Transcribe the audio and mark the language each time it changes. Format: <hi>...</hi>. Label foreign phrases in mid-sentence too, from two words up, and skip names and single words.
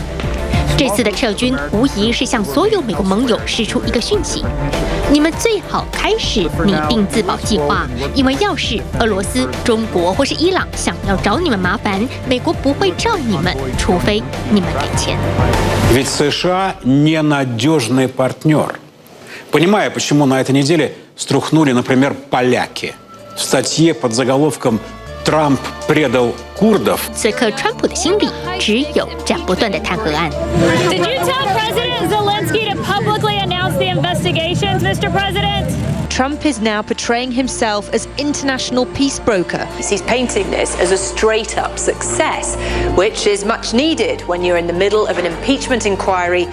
<zh>这次的撤军无疑是向所有美国盟友释出一个讯息：你们最好开始拟定自保计划，因为要是俄罗斯、中国或是伊朗想要找你们麻烦，美国不会罩你们，除非你们给钱。</zh> <ru>Ведь США ненадежный партнер. Понимаю, почему на этой неделе струхнули, например, поляки. В статье под заголовком «Трамп предал курдов».</ru> <zh>此刻，川普的心里只有斩不断的弹劾案。</zh> <en>Did you tell President Zelensky to publicly announce the investigations, Mr. President? Trump is now portraying himself as international peace broker. He's painting this as a straight-up success, which is much needed when you're in the middle of an impeachment inquiry.</en>